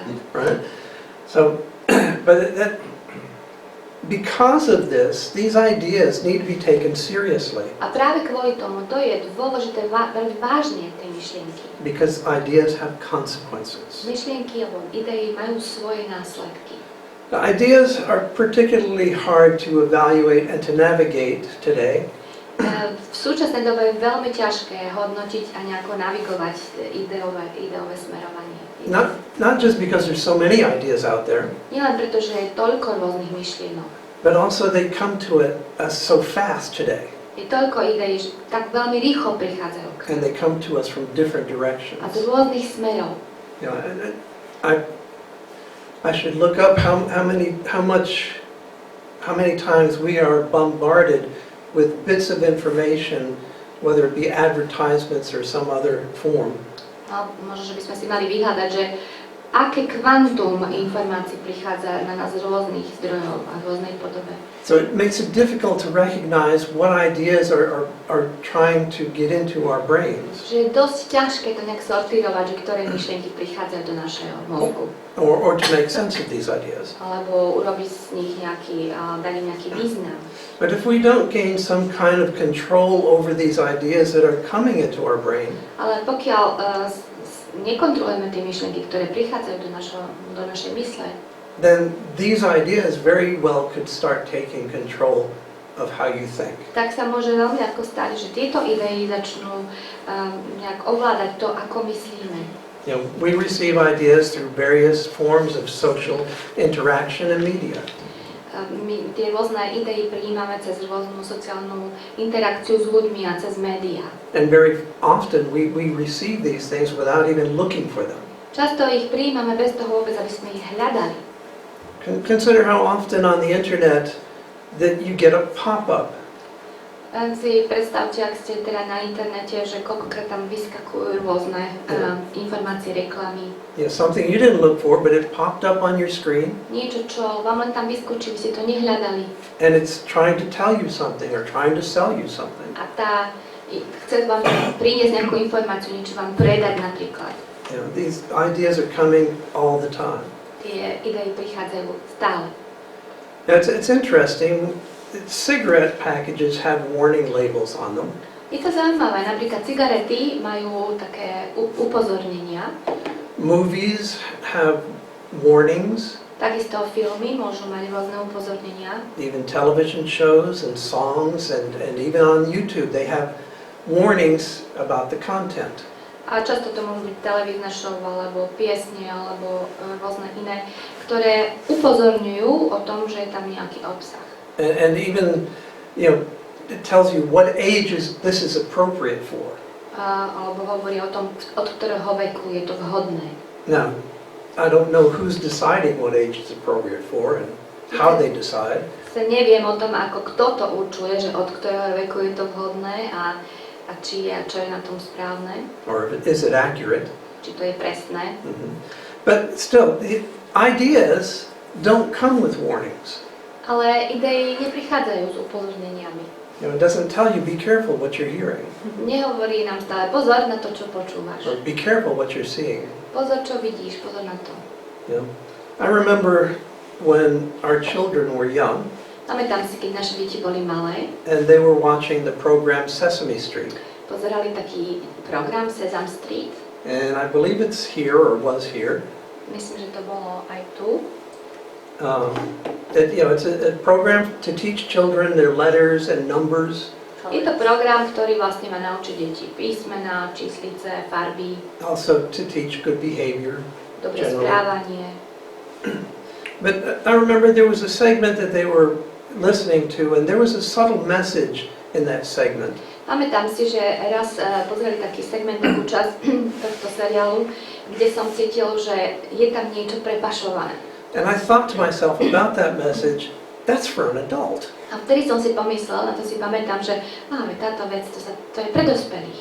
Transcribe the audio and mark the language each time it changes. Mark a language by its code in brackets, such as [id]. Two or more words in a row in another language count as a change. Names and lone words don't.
[en] Right? So, because of this, these ideas need to be taken seriously. [sk] A práve kvôli tomu to je dôležité brať vážne tie myšlienky. [en] Because ideas have consequences. [sk] Myšlienky alebo idei majú svoje následky. [en] The ideas are particularly hard to evaluate and to navigate today. [sk] V súčasnej dobe je veľmi ťažké hodnotiť a nejako navigovať ideové smerovanie. [en] Not just because there's so many ideas out there, [sk] Nielen preto, že je toľko rôznych myšlienok. [en] but also they come to us so fast today. [sk] Je toľko ideí, že tak veľmi rýchlo prichádzajú k [en] And they come to us from different directions. [sk] a z rôznych smerov. [en] You know, I should look up how many times we are bombarded with bits of information, whether it be advertisements or some other form. [sk] No, možno, že by sme si mali vyhľadať, že aké kvantum informácií prichádza na nás z rôznych zdrojov a v rôznej podobe. [en] So it makes it difficult to recognize what ideas are trying to get into our brains. [sk] Že je dosť ťažké to nejak sortírovať, že ktoré myšlienky prichádzajú do našeho mozgu. [en] Or to make sense of these ideas. [sk] Alebo urobiť z nich dať im nejaký význam. [en] But if we don't gain some kind of control over these ideas that are coming into our brain, [sk] Ale pokiaľ nekontrolujeme tie myšlienky, ktoré prichádzajú do našej mysle, [en] then these ideas very well could start taking control of how you think. [sk] tak sa môže veľmi ľahko stať, že tieto idei začnú nejak ovládať to, ako myslíme. [en] You know, we receive ideas through various forms of social interaction and media. [sk] My tie rôzne idei prijímame cez rôznu sociálnu interakciu s ľuďmi a cez médiá. [en] And very often we receive these things without even looking for them. [sk] Často ich prijímame bez toho vôbec, aby sme ich hľadali. [en] Consider how often on the internet that you get a pop-up. [sk] Len si predstavte, ak ste teda na internete, že koľkokrát tam vyskakujú rôzne informácie, reklamy. [en] You know, something you didn't look for, but it popped up on your screen. [sk] Niečo, čo vám len tam vyskočí, vy ste to nehľadali. [en] And it's trying to tell you something or trying to sell you something. [sk] A chce vám priniesť nejakú informáciu, niečo vám predať napríklad. [en] You know, these ideas are coming all the time. [sk] Tie idei prichádzajú stále. [en] Now, it's interesting. Cigarette packages have warning labels on them. [sk] Je to zaujímavé, napríklad cigarety majú také upozornenia. [en] Movies have warnings. [sk] Takisto filmy môžu mať rôzne upozornenia. [en] Even television shows and songs and even on YouTube they have warnings about the content. [sk] A často to môžu byť televízne show, alebo piesne, alebo rôzne iné, ktoré upozorňujú o tom, že je tam nejaký obsah. [en] And even, you know, it tells you what age this is appropriate for. [sk] Alebo hovorí o tom, od ktorého veku je to vhodné. [en] Now, I don't know who's deciding what age is appropriate for and how they decide. [sk] Neviem o tom, ako kto to určuje, že od ktorého veku je to vhodné a čo je na tom správne. [en] Or is it accurate? [sk] Či to je presné. Mm-hmm. [en] But still, the ideas don't come with warnings. [sk] Ale idei neprichádzajú s upozorneniami. [en] You know, it doesn't tell you be careful what you're hearing. [sk] Nehovorí nám stále pozor na to, čo počúvaš. [en] Or be careful what you're seeing. [sk] Pozor, čo vidíš, pozor na to. [en] You know, I remember when our children were young. [sk] Pamätám si, keď naše deti boli malé. [en] And they were watching the program Sesame Street. [sk] Pozerali taký program Sesame Street. [en] And I believe it's here or was here. [sk] Myslím, že to bolo aj tu. [en] It's a program to teach children their letters and numbers. [sk] Je to program, ktorý vlastne má naučiť deti písmená, číslice, farby, [en] Also to teach good behavior. [sk] dobré [en] Generally. [sk] správanie. [en] But I remember there was a segment that they were listening to, and there was a subtle message in that segment. [sk] Pamätám si, že raz pozreli taký segment, takú časť tohto seriálu, kde som cítil, že je tam niečo prepašované. [en] And I thought to myself about that message, that's for an adult. [sk] A vtedy som si pomyslel, na to si pamätám, že táto vec, to je pre dospelých.